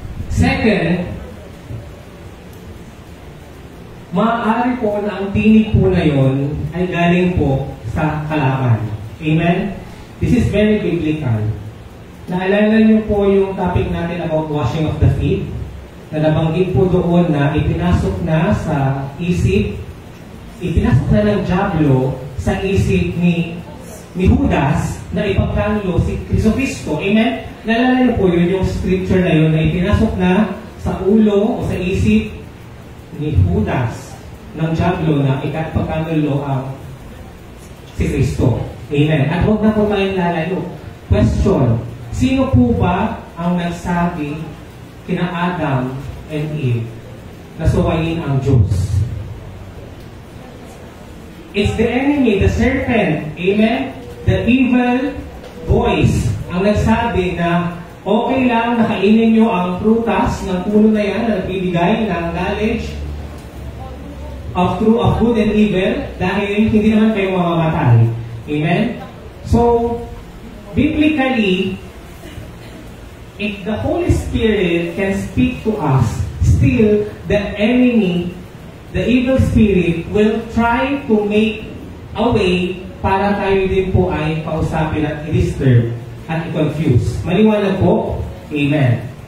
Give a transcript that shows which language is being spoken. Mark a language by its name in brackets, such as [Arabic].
[Filipino] Second, maaari po na ang tinig po na yun ay galing po sa kalaban. Amen? [English] This is very biblical. [Filipino] Naalala niyo po yung topic natin about washing of the feet? Na nabanggit po doon na ipinasok na sa isip, ipinasok na ng Diablo sa isip ni Judas na ipagtanggol si Kristo. Amen? Naalala niyo po yun, yung scripture na yun na ipinasok na sa ulo o sa isip ni Judas ng Diablo na ipagtanggol ang si Kristo. Amen? At huwag na po tayong lalayo. Question, sino po ba ang nagsabi kina Adam and Eve na suwayin ang Diyos? [English] It's the enemy, the serpent. Amen? [Filipino] The evil voice ang nagsabi na okay lang na kainin nyo ang prutas ng puno na yan na nagbibigay ng [English] knowledge of true, of good and evil [Filipino] dahil hindi naman kayo mamamatay. [English] Amen? So, biblically, if the Holy Spirit can speak to us, still the enemy, the evil spirit, will try to make a way [Filipino] para tayo din po ay kausapin at i-disturb at i-confuse. Maliwanag po? [English] Amen.